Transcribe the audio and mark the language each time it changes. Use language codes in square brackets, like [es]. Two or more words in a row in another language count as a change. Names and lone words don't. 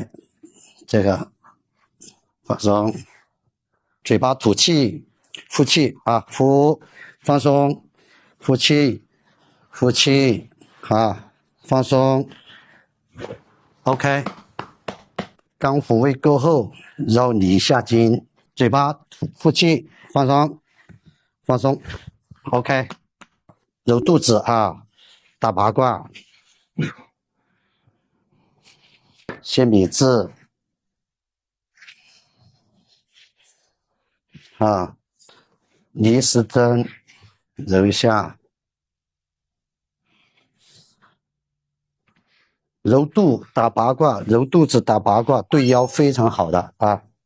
[zh] 這個放鬆，嘴巴吐氣，呼氣啊，呼，放鬆，呼氣，呼氣啊，放鬆。OK， 剛復位過後，揉你下筋，嘴巴呼氣，放鬆，放鬆。OK，揉肚子啊，打八卦，先米字， 啊，逆时针揉一下，揉肚打八卦，揉肚子打八卦，对腰非常好的啊。